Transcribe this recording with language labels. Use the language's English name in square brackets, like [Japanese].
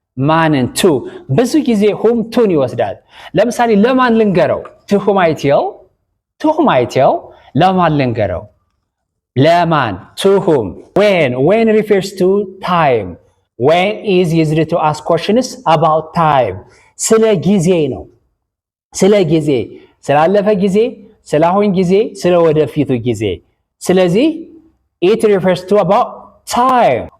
[Amharic] ማንን to ብዙ ጊዜ whom to ይወስዳል። ለምሳሌ ለማን ልንገረው? [English] to whom I tell [Amharic] ለማን ልንገረው? ለማን [English] to whom. when refers to time. when is used to ask questions about time. [Amharic] ስለ ጊዜ ነው። ስለ ጊዜ፣ ስላለፈ ጊዜ፣ ስለአሁን ጊዜ፣ ስለ ወደፊቱ ጊዜ። ስለዚህ [English] it refers to about time.